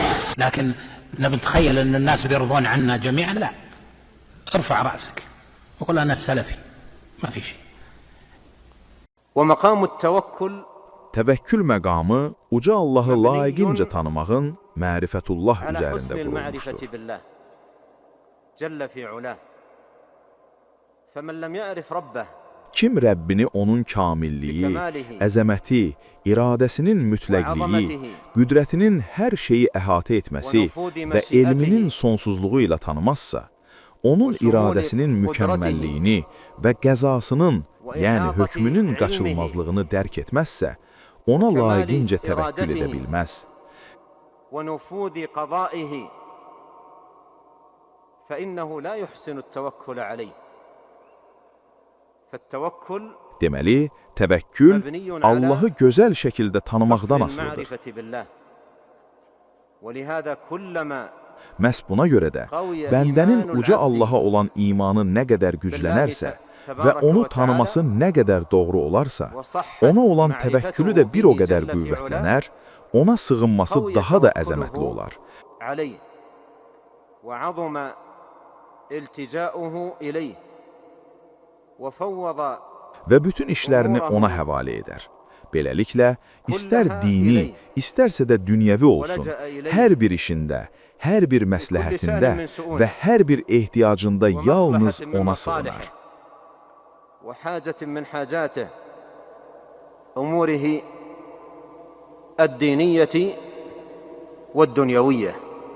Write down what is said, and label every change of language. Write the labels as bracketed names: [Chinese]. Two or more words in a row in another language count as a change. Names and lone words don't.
[Arabic] لكن نتخيل أن الناس بيرضون عنا جميعا، لا. ارفع رأسك وقل أنا سلفي، ما في شيء. ومقام التوكل [Azerbaijani] Təvəkkül məqamı uca Allahı layiqincə tanımağın mərifətullah [Arabic] على [Azerbaijani] üzərində [Arabic] حسن المعرفة [Azerbaijani] qurulmuşdur. [Arabic] بالله جل في علاه فمن لم يعرف ربه [Azerbaijani] Kim Rəbbini onun kamilliyi, əzəməti, iradəsinin mütləqliyi, qüdrətinin hər şeyi əhatə etməsi və elminin sonsuzluğu ilə tanımazsa, onun iradəsinin mükəmməlliyini və qəzasının, yəni hökmünün qaçılmazlığını dərk etməzsə, ona layiqincə təvəkkül edə bilməz. [Arabic] ونفوذ قضائه فإنه لا يحسن التوكل عليه فالتوكل [Azerbaijani] Deməli, təvəkkül Allahı gözəl şəkildə tanımaqdan asılıdır. [Arabic] ولهذا كلما [Azerbaijani] Məhz buna görə də bəndənin uca Allaha olan imanı nə qədər güclənərsə və onu tanıması nə qədər doğru olarsa, ona olan təvəkkülü də bir o qədər qüvvətlənər, ona sığınması daha da əzəmətli olar. [Arabic] وعظم التجاؤه إليه وفوض [Azerbaijani] Və bütün işlərini ona həvalə edər. Beləliklə, istər dini, istərsə də dünyəvi olsun, hər bir işində, hər bir məsləhətində və hər bir ehtiyacında yalnız ona sığınar. [Arabic] وحاجة من حاجاته أموره الدينية والدنيوية